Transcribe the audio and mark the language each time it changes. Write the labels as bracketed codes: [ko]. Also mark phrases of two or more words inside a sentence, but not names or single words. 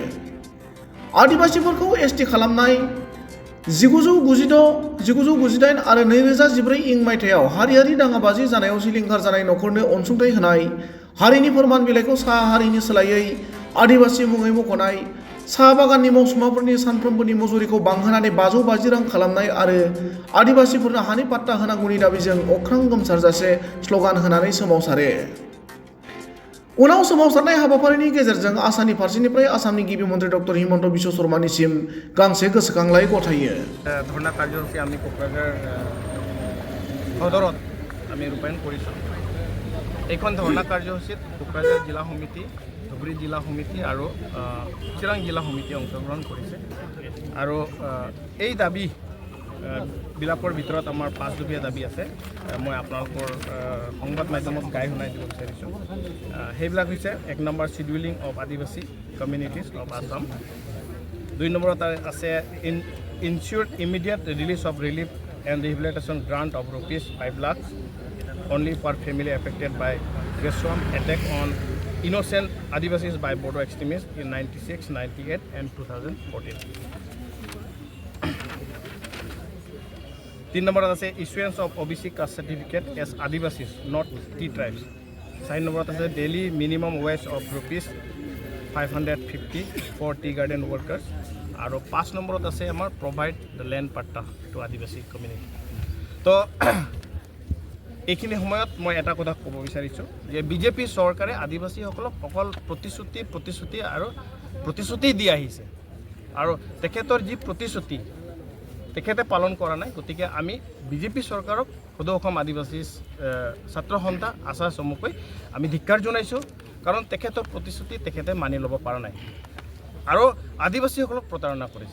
[brx] आदिबासीफोरखौ एसटि खालामनाय 1998 आरो 2014 इं मायथाइयाव हारियारि दाङाबाजि जानायाव सिलिंखार जानाय नखरनो अनसुंथाइ होनाय, हारिनि फोरमान बिलाइखौ साहा हारिनि सोलायै आदिबासी मुङै मख'नाय, साहा बागाननि मावसुमाफोरनि सानफ्रोमबोनि मजुरिखौ बांहोनानै 550 रां खालामनाय आरो आदिबासीफोरनो हानि पाट्टा होनांगौनि दाबिजों अख्रां गोमसारजासे स्ल'गान होनानै सोमावसारो। उनाव सोमावसारनाय हाबाफारिनि गेजेरजों आसामनि फारसेनिफ्राय आसामनि गिबि मन्त्रि डक्टर हिमन्त बिश्व शर्मानिसिम गांसे गोसोखांलाइ गथायो। [as] ধৰ্ণা কাৰ্যসূচী আমি কোকৰাঝাৰ সদৰত আমি ৰূপায়ন কৰিছোঁ। এইখন ধৰ্ণা কাৰ্যসূচীত কোকৰাঝাৰ জিলা সমিতি, ধুবুৰী জিলা সমিতি আৰু চিৰাং জিলা সমিতি অংশগ্ৰহণ কৰিছে। আৰু এই দাবী বিলাকৰ ভিতৰত আমাৰ 5 দফীয়া দাবী আছে। মই আপোনালোকৰ সংবাদ মাধ্যমত গাই শুনাই দিব বিচাৰিছোঁ। সেইবিলাক হৈছে [en] 1 নম্বৰ scheduling of Adivasi communities of Assam, 2 [as] নম্বৰত আছে [en] ensure immediate release of relief and rehabilitation grant of ₹5 lakh only for family affected by Geswam attack on innocent Adivasis by Bodo extremists in 96, 98 and 2014. 3 number is issuance of OBC caste certificate as Adivasis, not T tribes. 4 number is daily minimum wage of ₹550 for tea garden workers. And 5 number is provide the land patta to Adivasi community. [as] So এইখিনি সময়ত মই এটা কথা ক'ব বিচাৰিছোঁ যে বিজেপি চৰকাৰে আদিবাসীসকলক অকল প্ৰতিশ্ৰুতি দি আহিছে আৰু তেখেতৰ যি প্ৰতিশ্ৰুতি তেখেতে পালন কৰা নাই। গতিকে আমি বিজেপি চৰকাৰক সদৌ অসম আদিবাসী ছাত্ৰ সন্থা আশা চমুকৈ আমি ধিক্কাৰ জনাইছোঁ, কাৰণ তেখেতৰ প্ৰতিশ্ৰুতি তেখেতে মানি ল'ব পৰা নাই আৰু আদিবাসীসকলক প্ৰতাৰণা কৰিছে।